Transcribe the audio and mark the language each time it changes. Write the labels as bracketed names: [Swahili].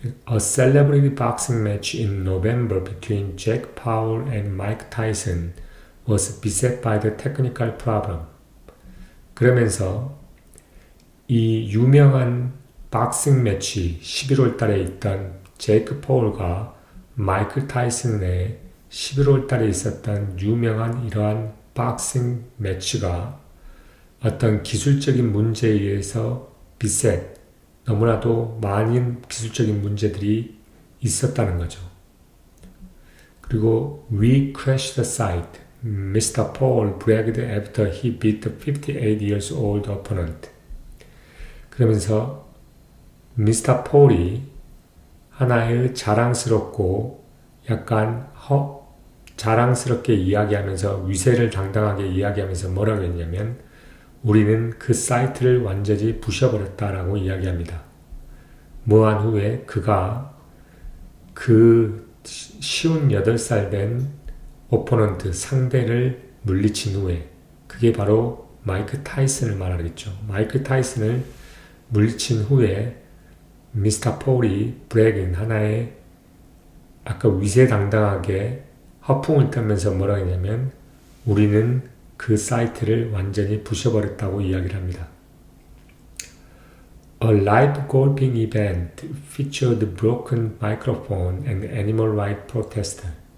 [English] A celebrity boxing match in November between Jack Paul and Mike Tyson was beset by the technical problem. [Korean] 그러면서 이 유명한 박싱 매치 11월 달에 있던 제이크 폴과 마이클 타이슨의 11월 달에 있었던 유명한 이러한 박싱 매치가 어떤 기술적인 문제에 의해서 비셋, 너무나도 많은 기술적인 문제들이 있었다는 거죠. 그리고 [English] We crashed the site. Mr. Paul bragged after he beat the 58 years old opponent. [Korean] 그러면서 미스터 폴이 하나의 자랑스럽고 약간 자랑스럽게 이야기하면서 위세를 당당하게 이야기하면서 뭐라고 했냐면 우리는 그 사이트를 완전히 부셔버렸다라고 이야기합니다. 뭐한 후에 그가 그 58살 된 오포넌트 상대를 물리친 후에 그게 바로 마이크 타이슨을 말하겠죠. 마이크 타이슨을 물리친 후에 미스터 폴이 브레긴 하나의 아까 위세당당하게 허풍을 떨면서 뭐라고 했냐면 우리는 그 사이트를 완전히 부셔버렸다고 이야기를 합니다. [English] A live golfing event featured broken microphone and animal rights protester.